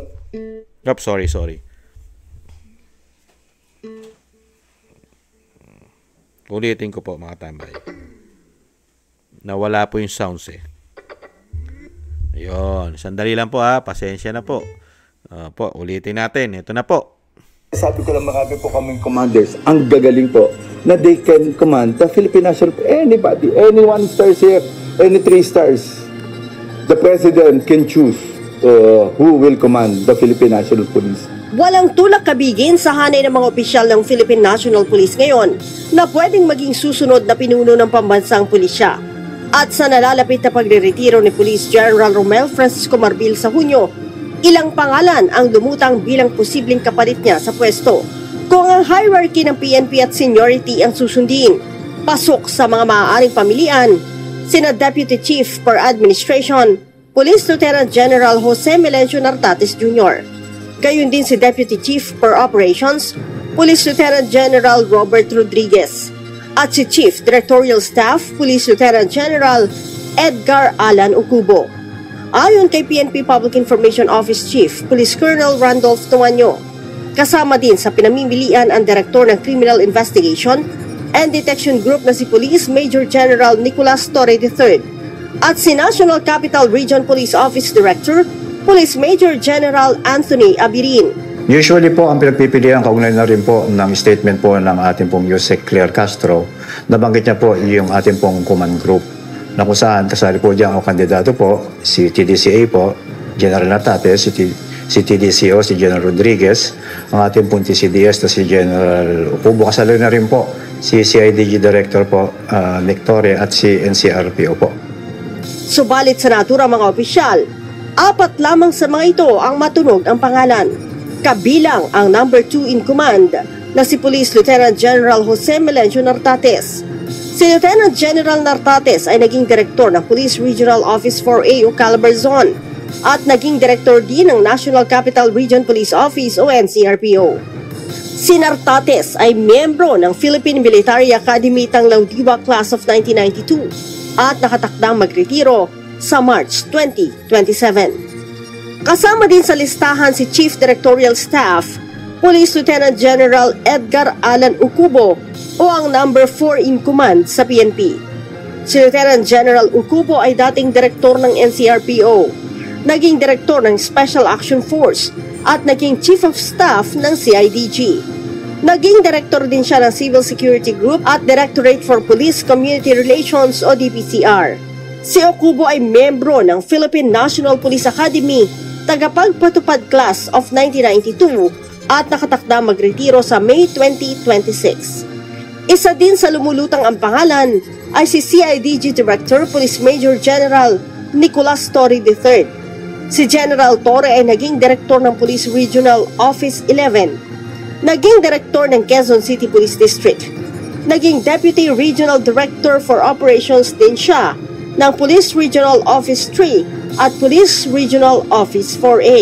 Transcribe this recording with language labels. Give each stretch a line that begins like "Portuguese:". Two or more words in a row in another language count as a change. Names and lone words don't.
Filipino: Sorry. Ulitin ko po mga tambay. Nawala po yung sounds eh. Ayun. Sandali lang po pasensya na po. Ulitin natin. Ito na po. Sabi ko lang marami po kaming commanders. Ang gagaling po na
English: they can command the Philippine National anybody, any 1 stars here, any 3 stars. The President can choose who will command the Philippine National Police.
Filipino: Walang tulak kabigin sa hanay ng mga opisyal ng Philippine National Police ngayon na pwedeng maging susunod na pinuno ng pambansang pulisya. At sa nalalapit na pagre-retiro ni Police General Romel Francisco Marbil sa Hunyo, ilang pangalan ang lumutang bilang posibleng kapalit niya sa pwesto. Kung ang hierarchy ng PNP at seniority ang susundin, pasok sa mga maaaring pamilian, sina Deputy Chief per Administration, Police Lieutenant General Jose Melencio Nartates Jr., gayon din si Deputy Chief per Operations, Police Lieutenant General Robert Rodriguez, at si Chief Directorial Staff, Police Lieutenant General Edgar Alan Ucubo. Ayon kay PNP Public Information Office Chief, Police Colonel Randolph Tuanyo, kasama din sa pinamimilian ang Direktor ng Criminal Investigation and Detection Group na si Police Major General Nicolas Torre III at si National Capital Region Police Office Director Police Major General Anthony Abirin. Usually po, ang pinagpipilian kaugnay na rin po ng statement po ng ating pong Yusek Claire Castro, nabanggit niya po yung ating pong
English: command group
Filipino: na kung saan kasali po dyan ang kandidato po, si TDCA po, General Nartates, si TDCO, si General Rodriguez, ang ating pong TCDS na si General Ucubo, kasali na rin po si CIDG Director po, Nick Torre at si NCRPO po. Subalit sa natura mga opisyal, 4 lamang sa mga ito ang matunog ang pangalan. Kabilang ang
English: number 2 in command
Filipino: na si Police Lieutenant General Jose Melencio Nartates. Si Lieutenant General Nartates ay naging direktor ng Police Regional Office 4A o Calabarzon at naging direktor din ng National Capital Region Police Office o NCRPO. Si Nartates ay miyembro ng Philippine Military Academy Tanglaudiwa Class of 1992 at nakatakdang magretiro sa March 2027. Kasama din sa listahan si Chief Directorial Staff, Police Lieutenant General Edgar Alan Ucubo o ang
English: number 4 in command
Filipino: sa PNP. Si Lieutenant General Ucubo ay dating direktor ng NCRPO, naging direktor ng Special Action Force at naging Chief of Staff ng CIDG. Naging direktor din siya ng Civil Security Group at Directorate for Police Community Relations o DPCR. Si Ucubo ay membro ng Philippine National Police Academy, tagapagpatupad Class of 1992 at nakatakda magretiro sa May 2026. Isa din sa lumulutang ang pangalan ay si CIDG Director Police Major General Nicolas Torre III. Si General Torre ay naging direktor ng Police Regional Office 11, naging direktor ng Quezon City Police District, naging Deputy Regional Director for Operations din siya ng Police Regional Office 3 at Police Regional Office 4A.